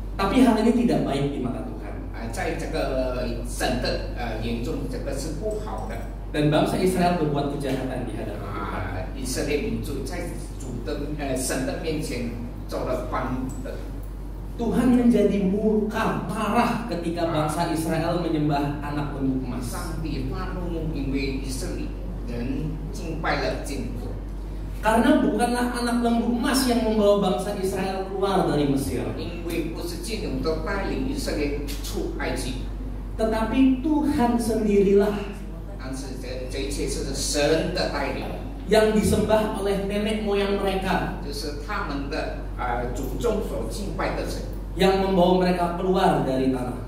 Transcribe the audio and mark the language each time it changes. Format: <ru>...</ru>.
<id>Tapi hal ini tidak baik di mata Tuhan.</id> <zh>在这个神的眼中，这个是不好的。</zh> <id>Dan bangsa Israel berbuat kejahatan di hadapan Tuhan.</id> <zh>以色列民族在主的神的面前做了犯的。</zh> <id>Tuhan menjadi murka, marah ketika bangsa Israel menyembah anak lembu emas.</id> <zh>上帝发怒，因为以色列人敬拜了金牛。</zh> <id>Karena bukanlah anak lembu emas yang membawa bangsa Israel keluar dari Mesir,</id> <zh>因为不是金牛都带领以色列出埃及，</zh> <id>tetapi Tuhan sendirilah</id> <zh>但是这一切是神的带领，</zh> <id>yang disembah oleh nenek moyang mereka,</id> <zh>就是他们的祖宗所敬拜的神，</zh> <id>yang membawa mereka keluar dari tanah</id>